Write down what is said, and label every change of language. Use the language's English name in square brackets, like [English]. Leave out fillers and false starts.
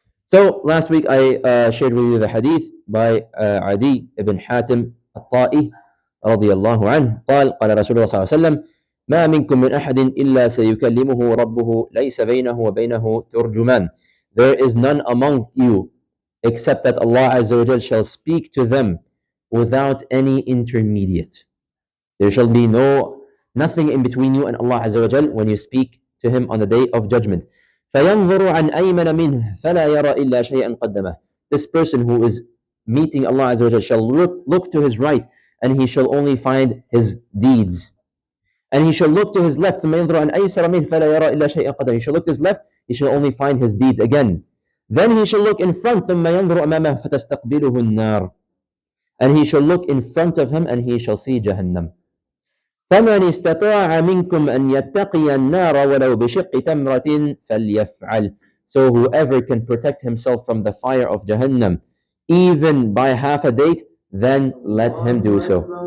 [English] So last week I shared with you the hadith by Adi ibn Hatim al-Ta'i [Arabic] رضي الله عنه قال قال رسول الله صلى الله عليه وسلم ما منكم من أحد إلا سيكلمه ربه ليس بينه وبينه ترجمان. [English] There is none among you except that Allah Azza wa Jal shall speak to them without any intermediate. There shall be nothing in between you and Allah Azza wa Jal when you speak to Him on the day of judgment. [Arabic] فَيَنْظُرُ عَنْ أَيْمَنَ مِنْهِ فَلَا يَرَى إِلَّا شَيْئًا قَدَّمَهُ. [English] This person who is meeting Allah Azza wa Jal shall look to his right, and he shall only find his deeds. And he shall look to his left, [Arabic] ثُمَّ يَنْظُرُ عَنْ أَيْسَرَ مِنْهِ فَلَا يَرَى إِلَّا شَيْئًا قَدَّمَهُ. [English] He shall look to his left, he shall only find his deeds again. Then he shall look in front, [Arabic] ثُمَّ يَنْظُرُ أَمَامَهُ فَتَسْتَقْبِلُهُ النَّارُ. [English] And he shall look in front of him, and he shall see Jahannam. [Arabic] فمن استطاع منكم أن يتقي النار ولو بشق تمرة فليفعل. [English] So whoever can protect himself from the fire of Jahannam, even by half a date, then let him do so.